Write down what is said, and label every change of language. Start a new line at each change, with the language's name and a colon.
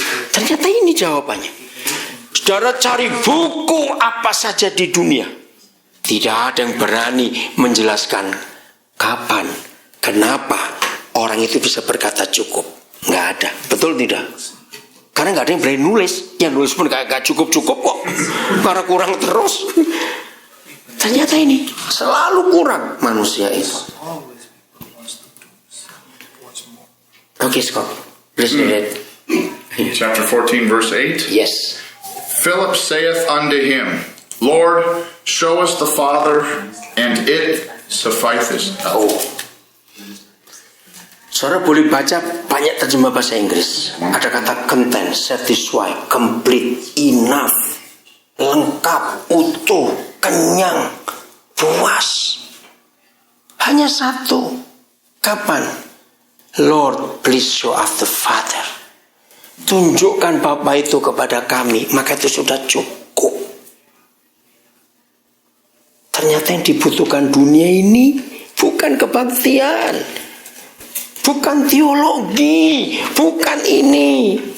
Indonesian: Ternyata ini jawabannya. Saudara cari buku apa saja di dunia, tidak ada yang berani menjelaskan kapan, kenapa orang itu bisa berkata cukup. Nggak ada, betul tidak? Karena nggak ada yang berani nulis. Yang nulis pun nggak cukup-cukup kok, karena kurang terus. Ternyata ini selalu kurang manusia itu. Oke,
English: Scott, please read it. Chapter 14, verse 8. Yes. Philip saith unto him, Lord, show us the Father, and it sufficeth. Oh.
Indonesian: Saudara boleh baca banyak terjemah bahasa Inggris. Ada kata
English: content, satisfy, complete, enough,
Indonesian: lengkap, utuh, kenyang, puas. Hanya satu. Kapan?
English: Lord, please show us the Father.
Indonesian: Tunjukkan Bapa itu kepada kami, maka itu sudah cukup. Ternyata yang dibutuhkan dunia ini bukan kebaktian, bukan teologi, bukan ini.